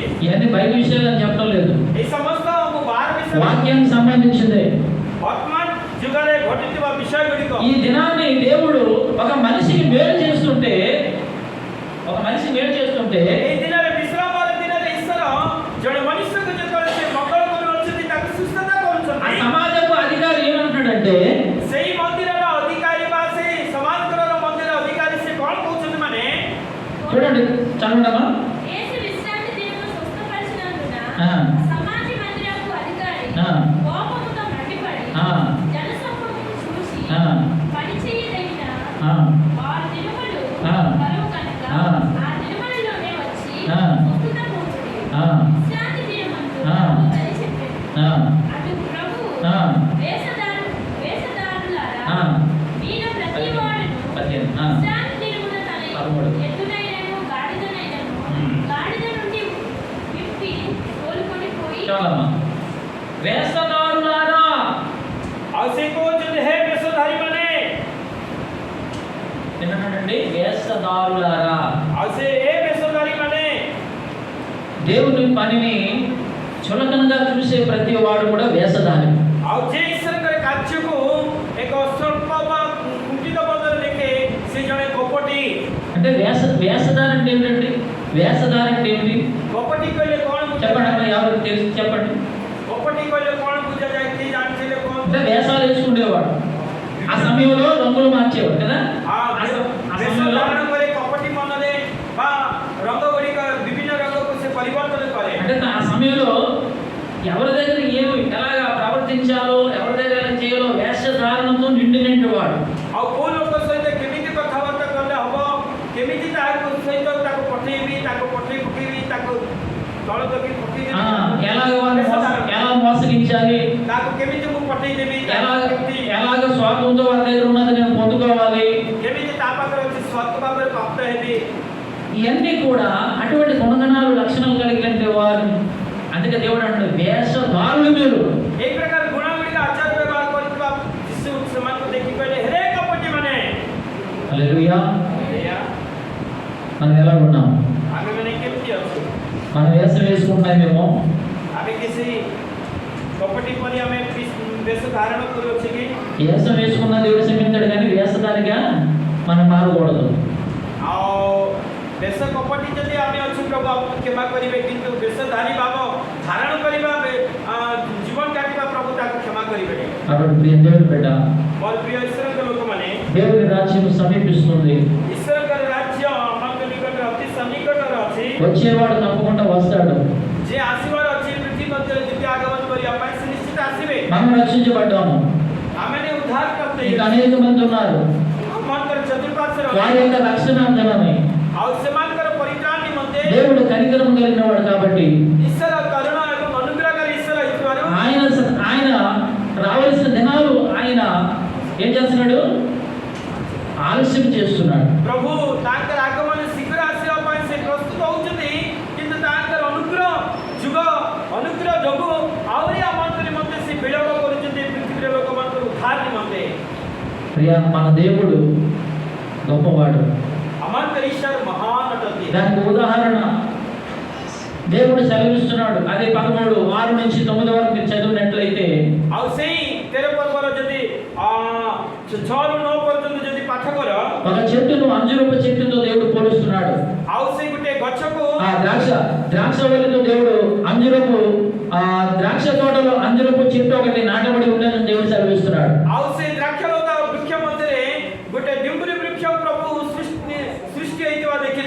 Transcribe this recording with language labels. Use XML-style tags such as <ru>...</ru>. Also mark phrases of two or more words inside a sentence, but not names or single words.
<te>ఇవన్నీ బయట విషయాలు అని చెప్పడం లేదు,</te> <or>ଏଇ ସମସ୍ତ ମୁଁ ବାହାର ବିଷୟ</or> <te>వాక్యానికి సంబంధించిందే.</te> <or>ବର୍ତ୍ତମାନ ଯୁଗରେ ଘଟିଥିବା ବିଷୟ ଗୁଡ଼ିକ</or> <te>ఈ దినాన్ని దేవుడు ఒక మనిషికి మేలు చేస్తుంటే</te> <or>এই ଦିନରେ ବିଶ୍ରାମର ଦିନରେ ଈଶ୍ୱର ଜଣେ ମନୁଷ୍ୟକୁ ଯେତେବେଳେ ସେ ମଙ୍ଗଳ କରୁଅଛନ୍ତି ତାକୁ ସୁସ୍ଥତା</or> <te>ఆ</te> <or>କରୁଛନ୍ତି।</or> <te>సమాజపు అధికారి ఏమంటున్నాడంటే</te> <or>ସେଇ ମନ୍ଦିରର ଅଧିକାରୀ ବା ସେଇ ସମାଜର ମନ୍ଦିର ଅଧିକାରୀ ସେ କ'ଣ କହୁଛନ୍ତି ମାନେ</or> <te>చూడండి చదవడమా. యేసు విశ్రాంతి దినమున స్వస్థపరిచినందున ఆ. సమాజ మందిరపు అధికారి ఆ. కోపముతో మండిపడి ఆ. జనసమూహమును చూసి ఆ. పని చేయదగిన ఆ. 6 దినములు ఆ. కలువు కనుక ఆ. ఆ దినములలోనే వచ్చి ఆ. స్వస్థత పొందుడి. ఆ. విశ్రాంతి దినమందు ఆ. ప్రభువు అని చెప్పాడు. ఆ. అటు ప్రభువు ఆ. వేషధారులారా ఆ. మీలో ప్రతివాడును 15. ఆ. విశ్రాంతి దినమున తన 13. ఎద్దునైనను గాడిదనైనను గాడిద నుండి విప్పి తోలుకొని పోయి చాలమ్మా. వేషధారులారా,</te> <or>ଆଉ ସେ କହୁଛନ୍ତି ହେ ବେଶଧାରୀ ମାନେ।</or> <te>విన్నానండి, వేషధారులారా.</te> <or>ଆଉ ସେ ଏ ବେଶଧାରୀ ମାନେ</or> <te>దేవుని పనిని చులకనగా చూసే ప్రతి వాడు కూడా వేషధారి.</te> <or>ଆଉ ଯେ ଈଶ୍ୱରଙ୍କର କାର୍ଯ୍ୟକୁ ଏକ ସ୍ୱଳ୍ପ ବା କୁଣ୍ଠିତ ପଦରେ ଦେଖେ ସେ ଜଣେ କପଟି।</or> <te>అంటే వేషధారి అంటే ఏమిటండి? వేషధారి అంటే ఏమిటి</te> <or>କପଟି କହିଲେ କ'ଣ</or> <te>చెప్పండి అమ్మా, ఎవరికి తెలిసి చెప్పండి.</te> <or>କପଟି କହିଲେ କ'ଣ ବୁଝାଯାଏ? କିଏ ଜାଣିଥିଲେ କ'ଣ?</or> <te>అంటే వేషాలు వేసుకునేవాడు, ఆ సమయంలో రంగులు మార్చేవాడు కదా. ఆ</te> <or>ବେଶ</or> <te>సమయంలో</te> <or>ଧାରଣ କରି କପଟି ମନରେ ବା ରଙ୍ଗ ଗୁଡ଼ିକ ବିଭିନ୍ନ ରଙ୍ଗକୁ ସେ ପରିବର୍ତ୍ତନ କରେ।</or> <te>అంటే ఆ సమయంలో ఎవరి దగ్గర ఏమి ఎలాగా ప్రవర్తించాలో, ఎవరి దగ్గర ఎలా చేయాలో వేషధారణతో నిండినట్టు వాడు.</te> <or>ଆଉ କୋଉ ଲୋକ ସହିତ କେମିତି କଥାବାର୍ତ୍ତା କଲେ ହବ, କେମିତି ତାହାକୁ ସହିତ ତାକୁ ପଠେଇବି, ତାକୁ ପଠେଇ ପକେଇବି, ତାକୁ ତଳ ତକି ପକେଇବି,</or> <te>ఎలా మోసగించాలి,</te> <or>ତାକୁ କେମିତି ମୁଁ ପଠେଇଦେବି,</or> <te>ఎలాగ స్వార్థంతో వారి దగ్గర ఉన్నది నేను పొందుకోవాలి,</te> <or>କେମିତି ତା ପାଖରେ ଅଛି ସ୍ୱାର୍ଥ ଭାବରେ ପ୍ରାପ୍ତ ହେବି।</or> <te>ఇవన్నీ కూడా అటువంటి గుణగణాలు లక్షణాలు కలిగిన వారు. అందుకే దేవుడు అంటాడు వేషధారులు మీరు.</te> <or>ଏଇ ପ୍ରକାର ଗୁଣ ଗୁଡ଼ିକ ଆଚାର ବ୍ୟବହାର କରୁଥିବା ଯୀଶୁ ସେମାନଙ୍କୁ ଦେଖି କହିଲେ ହେ କପଟି ମାନେ।</or> <te>హల్లెలూయా. మనం ఎలా ఉన్నాం?</te> <or>ଆମେମାନେ କେମିତି ଅଛୁ?</or> <te>మనం వేషం వేసుకుంటున్నామేమో.</te> <or>ଆମେ କିଛି କପଟି ପରି ଆମେ ବେଶ ଧାରଣ କରୁଅଛୁ କି?</or> <te>వేషం వేసుకున్న దేవుడు క్షమించాడు, కానీ వేషధారిగా మనం మారకూడదు.</te> <or>ଆଉ ବେଶ କପଟି ଯଦି ଆମେ ଅଛୁ ପ୍ରଭୁ ଆମକୁ କ୍ଷମା କରିବେ, କିନ୍ତୁ ବେଶଧାରୀ ଭାବ ଧାରଣ କରିବା ଜୀବନ କାଟିବା ପ୍ରଭୁ ତାକୁ କ୍ଷମା କରିବେନି।</or> <te>కాబట్టి ప్రియ దేవుని బిడ్డ,</te> <or>ମୋର ପ୍ରିୟ ଈଶ୍ୱରଙ୍କ ଲୋକମାନେ,</or> <te>దేవుని రాజ్యం సమీపిస్తుంది.</te> <or>ଈଶ୍ୱରଙ୍କ ରାଜ୍ୟ ଆମଙ୍କ ନିକଟରେ ଅତି ସନ୍ନିକଟରେ ଅଛି।</or> <te>వచ్చేవాడు తప్పకుండా వస్తాడు.</te> <or>ଯେ ଆସିବାର ଅଛି ପୃథ୍ୱୀ ମଧ୍ୟରେ ଦ୍ୱିତୀୟ ଆଗମନ କରିବା ପାଇଁ ସେ ନିଶ୍ଚିତ ଆସିବେ।</or> <te>మనం రక్షించబడ్డాము.</te> <or>ଆମେ ଉଦ୍ଧାର କରତେ</or> <te>ఇంకా అనేక మంది ఉన్నారు.</te> <or>ଆମଙ୍କର ଚତୁଃପାର୍ଶ୍ୱରେ</or> <te>వారి యొక్క రక్షణ అందరమే</te> <or>ଆଉ ସେମାନଙ୍କର ପରିତ୍ରାଣ ନିମନ୍ତେ</or> <te>దేవుడు కనికరం కలిగిన వాడు కాబట్టి</te> <or>ଈଶ୍ୱର କରୁଣ ଏବଂ ଅନୁଗ୍ରହକାରୀ ଈଶ୍ୱର ହେଇଥିବାରୁ</or> <te>ఆయన రావాల్సిన దినాలు ఆయన ఏం చేస్తున్నాడు? ఆలస్యం చేస్తున్నాడు.</te> <or>ପ୍ରଭୁ ତାଙ୍କର ଆଗମନ ଶୀଘ୍ର ଆସିବା ପାଇଁ ସେ ପ୍ରସ୍ତୁତ ହଉଛନ୍ତି, କିନ୍ତୁ ତାଙ୍କର ଅନୁଗ୍ରହ ଯୋଗୁଁ ଆହୁରି ଆମମାନଙ୍କ ନିମନ୍ତେ ସେ ବିଳମ୍ବ କରୁଛନ୍ତି ପୃଥିବୀର ଲୋକମାନଙ୍କର ଉଦ୍ଧାର ନିମନ୍ତେ।</or> <te>ప్రియ, మన దేవుడు గొప్పవాడు.</te> <or>ଆମଙ୍କର ଈଶ୍ୱର ମହାନ ଅଟନ୍ତି।</or> <te>దానికి ఉదాహరణ దేవుడు సెలవిస్తున్నాడు. అదే 13:6-9 వరకు మీరు చదివినట్లయితే</te> <or>ଆଉ ସେଇ 13 ପର୍ବର ଯଦି 6ରୁ 9 ପର୍ଯ୍ୟନ୍ତ ଯଦି ପାଠ କର,</or> <te>ఒక చెట్టును అంజూరపు చెట్టుతో దేవుడు పోలుస్తున్నాడు.</te> <or>ଆଉ ସେଇ ଗୋଟେ ଗଛକୁ</or> <te>ఆ ద్రాక్షవల్లితో దేవుడు ద్రాక్ష తోటలో అంజూరపు చెట్టు ఒకటి నాటబడి ఉండేదని దేవుడు సెలవిస్తున్నాడు.</te> <or>ଆଉ ସେଇ ଦ୍ରାକ୍ଷଲତା ବୃକ୍ଷ ମଧ୍ୟରେ ଗୋଟେ ଡିମ୍ବୁରି ବୃକ୍ଷ ପ୍ରଭୁ ସୃଷ୍ଟି ହେଇଥିବା ଦେଖିଲେ।</or>